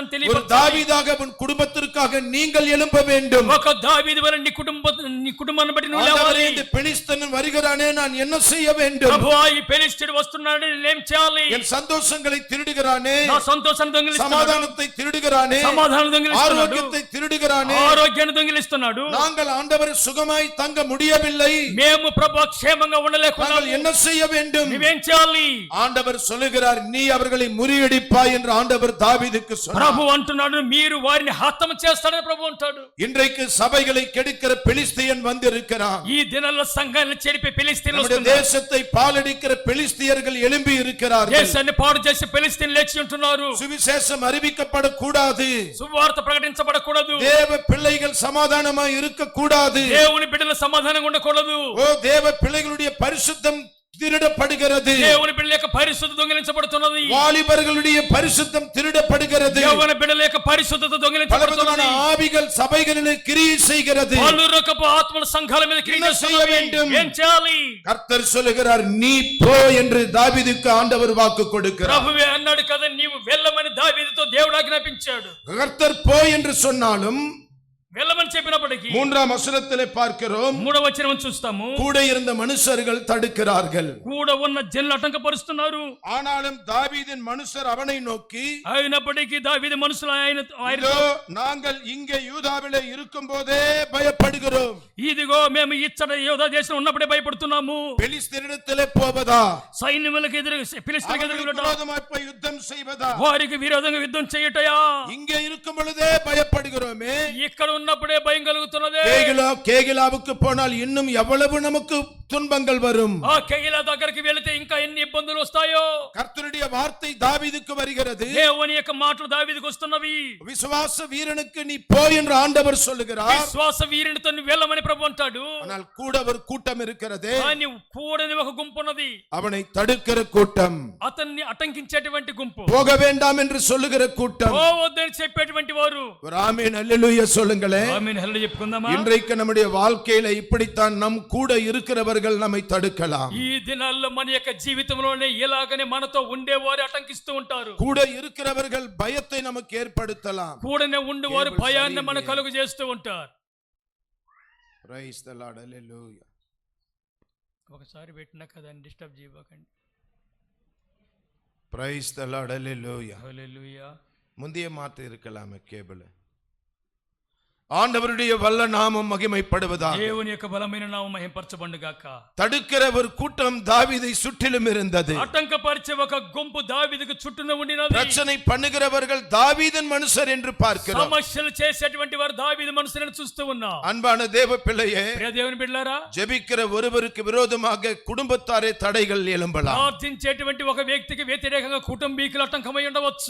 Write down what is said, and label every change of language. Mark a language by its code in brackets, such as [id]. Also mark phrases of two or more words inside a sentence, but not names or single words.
[ta] ஒரு [te] తెలియపరచాలి. [ta] தாவீதாக உன் குடும்பத்திற்காக நீங்கள் எழும்ப வேண்டும். [te] ఒక దావీదు వలె నీ కుటుంబాన్ని బట్టి నువ్వు [ta] ஆண்டவரே, [te] లేవాలి. [ta] இந்த பெலிஸ்தன் வருகிறானே, நான் என்ன செய்ய வேண்டும்? [te] ప్రభువా, ఈ ఫిలిష్తీయుడు వస్తున్నాడు, నేనేం చేయాలి? [ta] என் சந்தோஷங்களை திருடுகிறானே, [te] నా సంతోషాన్ని దొంగిలిస్తున్నాడు, [ta] சமாதானத்தை திருடுகிறானே, [te] సమాధానం దొంగిలిస్తున్నాడు, [ta] ஆரோக்கியத்தை திருடுகிறானே. [te] ఆరోగ్యాన్ని దొంగిలిస్తున్నాడు. [ta] நாங்கள் ஆண்டவரை சுகமாய் தங்க முடியவில்லை. [te] మేము ప్రభువా క్షేమంగా [ta] நாங்கள் [te] ఉండలేకున్నాము, [ta] என்ன செய்ய வேண்டும்? [te] నువ్వేం చేయాలి? [ta] ஆண்டவர் சொல்லுகிறார், நீ அவர்களை முறியடிப்பாய் என்று ஆண்டவர் தாவீதுக்கு சொன்னார். [te] ప్రభు అంటున్నాడు, మీరు వారిని హతం చేస్తాడని ప్రభు అంటాడు. [ta] இன்றைக்கு சபைகளை கெடுக்கிற பெலிஸ்தியன் வந்திருக்கிறான். [te] ఈ దినాల్లో సంఘాలను చెరిపే ఫిలిష్తీయులు [ta] நம்முடைய [te] వస్తున్నారు. [ta] தேசத்தை பாலடிக்கிற பெலிஸ்தியர்கள் எழும்பி இருக்கிறார்கள். [te] దేశాన్ని పాడు చేసే ఫిలిష్తీయులు లేచి ఉంటున్నారు. [ta] சுவிசேஷம் அறிவிக்கப்படக்கூடாது. [te] సువార్త ప్రకటించబడకూడదు. [ta] தேவ பிள்ளைகள் சமாதானமாய் இருக்க கூடாது. [te] దేవుని బిడ్డల సమాధానంగా ఉండకూడదు. [ta] ஓ தேவ பிள்ளைகளுடைய பரிசுத்தம் திருடப்படுகிறது. [te] దేవుని బిడ్డల యొక్క పరిశుద్ధత దొంగిలించబడుతున్నది. [ta] வாலிபர்களுடைய பரிசுத்தம் திருடப்படுகிறது. [te] యవ్వన బిడ్డల యొక్క పరిశుద్ధత దొంగిలించబడుతున్నది. [ta] ஆவிகள் சபைகளிலே கிரியை செய்கிறது. [te] పలు రకపు ఆత్మల సంఘాల మీద క్రియ చేస్తున్నవి. ఏం చేయాలి? [ta] கர்த்தர் சொல்லுகிறார், நீ போ என்று தாவீதுக்கு ஆண்டவர் வாக்கு கொடுக்கிறார். [te] ప్రభువే అన్నాడు కదా, నీవు వెళ్ళమని దావీదుతో దేవుడు ఆజ్ఞాపించాడు. [ta] கர்த்தர் போ என்று சொன்னாலும் [te] వెళ్ళమని చెప్పినప్పటికీ [ta] 3ஆம் வசனத்திலே பார்க்கிறோம், [te] 3వ వచనం చూస్తాము, [ta] கூட இருந்த மனுஷர்கள் தடுக்கிறார்கள். [te] కూడా ఉన్న జనులు ఆటంకపరుస్తున్నారు. [ta] ஆனாலும் தாவீதின் மனுஷர் அவனை நோக்கி, [te] అయినప్పటికీ దావీదు మనుషులు [ta] இதோ நாங்கள் இங்கே யூதாவிலே இருக்கும்போதே பயப்படுகிறோம். [te] ఇదిగో మేము ఇచ్చట యోధా దేశం ఉన్నప్పుడే భయపడుతున్నాము. [ta] பெலிஸ்தரிடத்திலே போவதா, [te] సైన్యములకు ఎదురు ఫిలిష్తీయులకు ఎదురు వెళ్ళటం, [ta] விரோதமாய் போய் யுத்தம் செய்வதா, [te] వారికి విరోధంగా యుద్ధం చేయటయా? [ta] இங்கே இருக்கும் பொழுதே பயப்படுகிறோமே. [te] ఇక్కడ ఉన్నప్పుడే భయం కలుగుతున్నదే. [ta] கேகிலாவுக்கு போனால் இன்னும் எவ்வளவு நமக்கு துன்பங்கள் வரும். [te] ఆ కేగిలా దగ్గరికి వెళితే ఇంకా ఎన్ని ఇబ్బందులు వస్తాయో. [ta] கர்த்தருடைய வார்த்தை தாவீதுக்கு வருகிறது. [te] దేవుని యొక్క మాటలు దావీదుకు వస్తున్నవి. [ta] விசுவாச வீரனுக்கு நீ போ என்று ஆண்டவர் சொல்லுகிறார். [te] విశ్వాస వీరునితో నువ్వు వెళ్ళమని ప్రభు అంటాడు. [ta] ஆனால் கூட ஒரு கூட்டம் இருக்கிறது. [te] కానీ కూడని ఒక గుంపు ఉన్నది. [ta] அவனை தடுக்கிற கூட்டம், [te] అతన్ని అటంకించేటువంటి గుంపు, [ta] போக வேண்டாம் என்று சொல்லுகிற கூட்டம். [te] పోవద్దని చెప్పేటువంటి వారు. [ta] ஒரு ஆமென் அல்லேலூயா சொல்லுங்களேன். [te] ఆమేన్ హల్లెలూయా చెప్పుకుందామా? [ta] இன்றைக்கு நம்முடைய வாழ்க்கையில இப்படித்தான் நம் கூட இருக்கிறவர்கள் நம்மை தடுக்கலாம். [te] ఈ దినాల్లో మన యొక్క జీవితంలోనే ఇలాగనే మనతో ఉండేవారు అటంకిస్తూ ఉంటారు. [ta] கூட இருக்கிறவர்கள் பயத்தை நமக்கு ஏற்படுத்தலாம். [te] కూడనే ఉండేవారు భయాన్ని మన కలుగు చేస్తూ ఉంటారు. [en] Praise the Lord, hallelujah. [te] ఒకసారి పెట్టినా కదా డిస్టర్బ్ చేయకండి. [en] Praise the Lord, hallelujah. [te] హల్లెలూయా. [ta] முந்தைய மாற்று இருக்கலாமே கேபிள். ஆண்டவருடைய வல்ல நாமம் மகிமைப்படுவதாக. [te] దేవుని యొక్క బలమైన నామం మహింపరచబడును గాక. [ta] தடுக்கிற ஒரு கூட்டம் தாவீதை சுற்றிலும் இருந்தது. [te] ఆటంకపరిచే ఒక గుంపు దావీదుకు చుట్టూనే ఉండినది. [ta] பிரச்சனை பண்ணுகிறவர்கள் தாவீதின் மனுஷர் என்று பார்க்கிறோம். [te] సమస్యలు చేసేటువంటి వారు దావీదు మనుషులను చూస్తూ ఉన్నాం. [ta] அன்பான தேவ பிள்ளையே, [te] ప్రియ దేవుని బిడ్డలారా, [ta] ஜெபிக்கிற ஒருவருக்கு விரோதமாக குடும்பத்தாரே தடைகள் எழும்பலாம். [te] ప్రార్థించేటువంటి ఒక వ్యక్తికి వ్యతిరేకంగా కుటుంబీకులు ఆటంకమై ఉండవచ్చు.